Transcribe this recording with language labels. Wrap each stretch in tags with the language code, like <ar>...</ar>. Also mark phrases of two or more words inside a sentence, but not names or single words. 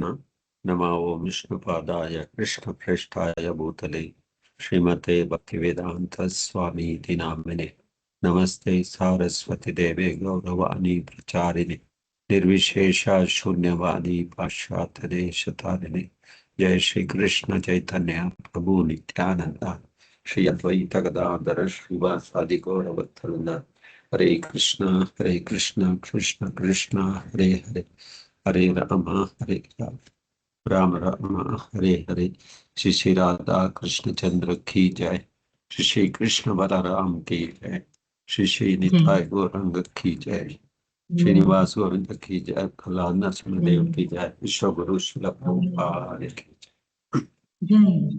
<sa>ನಮೋ ವಿಷ್ಣುಪಾದಾಯ ಕೃಷ್ಣ ಪ್ರೇಷ್ಠಾಯ ಭೂತಲೆ ಶ್ರೀಮತೆ ಭಕ್ತಿವೇದಾಂತ ಸ್ವಾಮಿ ಇತಿ ನಾಮಿನೆ. ನಮಸ್ತೆ ಸಾರಸ್ವತಿ ದೇವೆ ಗೌರವಾಣಿ ಪ್ರಚಾರಿಣಿ ನಿರ್ವಿಶೇಷ ಶೂನ್ಯವಾದಿ ಪಾಶ್ಚಾತ್ಯ ದೇಶತಾರಿಣಿ. ಜಯ ಶ್ರೀ ಕೃಷ್ಣ ಚೈತನ್ಯ ಪ್ರಭು ನಿತ್ಯಾನಂದ ಶ್ರೀ ಅದ್ವೈತ ಗದಾಧರ ಶ್ರೀವಾಸಾದಿ ಗೌರವತ್ತರಿಂದ. ಹರೇ ಕೃಷ್ಣ ಕೃಷ್ಣ ಕೃಷ್ಣ ಹರೇ ಹರೇ, ಹರೇ ರಾಮ ಹರೇ ರಾಮ ರಾಮ ರಾಮ ಹರೇ ಹರೇ.</sa> <hi>श्री श्री राधा कृष्णचंद्र की जय, श्री श्री कृष्ण बलराम की जय, श्री श्री निताय गौरंग की जय, श्रीनिवास गोविंद की जय, प्रहलाद नरसिंहदेव की जय, विश्व गुरु श्रील प्रभुपाद की जय.</hi>